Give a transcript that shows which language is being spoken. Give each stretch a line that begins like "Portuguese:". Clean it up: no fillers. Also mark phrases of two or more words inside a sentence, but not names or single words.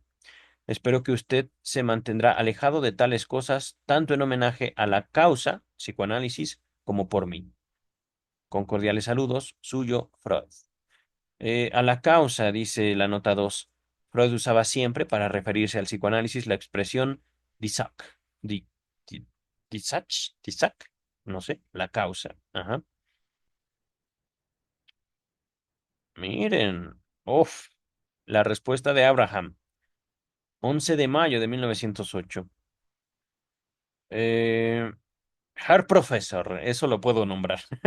Spanish: Espero que usted se mantendrá alejado de tales cosas, tanto en homenaje a la causa, psicoanálisis, como por mí. Con cordiales saludos, suyo, Freud. A la causa, dice la nota 2. Freud usaba siempre para referirse al psicoanálisis la expresión
German: die Sache, die, die, die Sache,
Spanish: no sé, la causa. Ajá. Miren, uff, la respuesta de Abraham, 11 de mayo de 1908.
German: Eh, Herr Professor,
Spanish: eso lo puedo nombrar.